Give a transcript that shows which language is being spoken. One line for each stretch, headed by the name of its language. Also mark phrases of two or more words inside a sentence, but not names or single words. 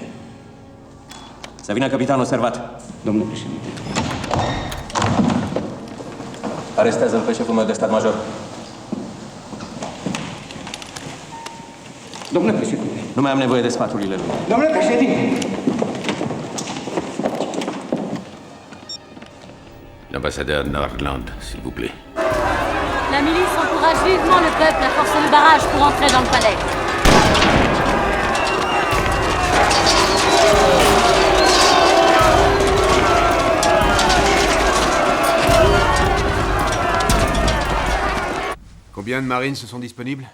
Romanian: Să vină capitanul servat. Domnule președinte. Arestează-l pe șeful meu de stat major. Domnule președinte. Nu mai am nevoie de sfaturile lui. Domnule președinte.
French: L'ambassadeur Nordland, s'il vous plaît. La milice encourage vivement le peuple à forcer le barrage pour entrer dans le palais. Combien de marines se sont disponibles?